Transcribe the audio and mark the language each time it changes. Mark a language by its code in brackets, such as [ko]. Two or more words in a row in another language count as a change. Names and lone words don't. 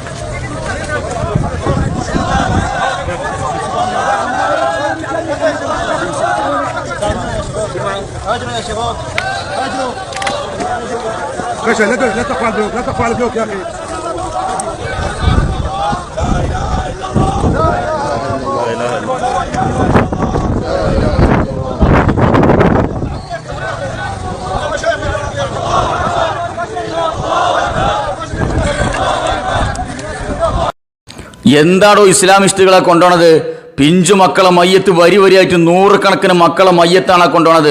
[ar] هاجروا يا شباب هاجروا باشا لا تقفوا على البلوك لا تقفوا على البلوك يا اخي لا اله الا الله [ml] എന്താണോ ഇസ്ലാമിസ്റ്റുകളെ കൊണ്ടുപോണത്? പിഞ്ചു മക്കളെ മയ്യത്ത് വരിയായിട്ട് നൂറുകണക്കിന് മക്കളെ മയ്യത്താണ് കൊണ്ടുപോണത്.